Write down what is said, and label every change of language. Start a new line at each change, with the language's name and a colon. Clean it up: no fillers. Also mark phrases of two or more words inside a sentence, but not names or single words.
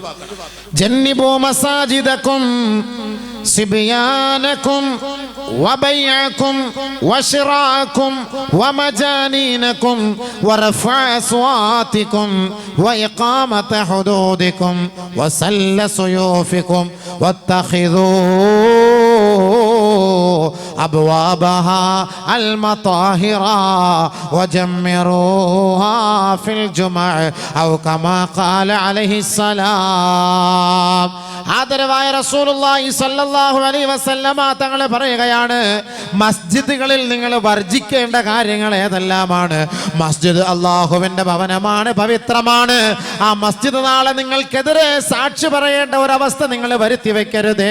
Arabic: جنبوا مساجدكم صبيانكم وبيعكم وشراءكم ومجانينكم ورفع أصواتكم وإقامة حدودكم وسل سيوفكم واتخذوا أبوابها المطاهرة وجمروها في الجمع أو كما قال عليه السلام.
Malayalam: ആദരവായ
Arabic: رسول الله صلى الله عليه وسلم
Malayalam: തങ്ങൾ പറയുകയാണ്, മസ്ജിദുകളിൽ നിങ്ങൾ വർജിക്കേണ്ട കാര്യങ്ങൾ ഏതെല്ലാമാണ്? മസ്ജിദ് അല്ലാഹുവിന്റെ ഭവനമാണ്, പവിത്രമാണ്. ആ മസ്ജിദ് നാളെ നിങ്ങൾക്കെതിരെ സാക്ഷി പറയേണ്ട ഒരവസ്ഥ നിങ്ങൾ വരുത്തി വെക്കരുതേ.